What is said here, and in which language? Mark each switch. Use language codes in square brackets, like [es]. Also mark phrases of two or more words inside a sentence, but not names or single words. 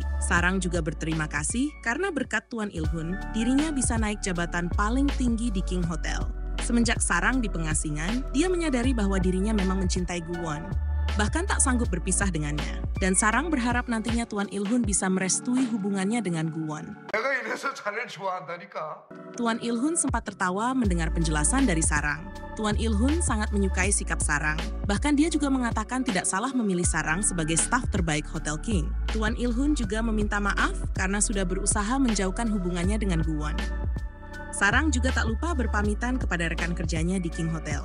[id] Sarang juga berterima kasih karena berkat Tuan Il-hun, dirinya bisa naik jabatan paling tinggi di King Hotel. Semenjak Sarang di pengasingan, dia menyadari bahwa dirinya memang mencintai Guwon, bahkan tak sanggup berpisah dengannya. Dan Sarang berharap nantinya Tuan Il-hun bisa merestui hubungannya dengan Guwon. [ko] 내가 이래서 자네를 좋아한다니까. [id] Tuan Il-hun sempat tertawa mendengar penjelasan dari Sarang. Tuan Il-hun sangat menyukai sikap Sarang. Bahkan dia juga mengatakan tidak salah memilih Sarang sebagai staf terbaik Hotel King. Tuan Il-hun juga meminta maaf karena sudah berusaha menjauhkan hubungannya dengan Guwon. Sarang juga tak lupa berpamitan kepada rekan kerjanya di King Hotel.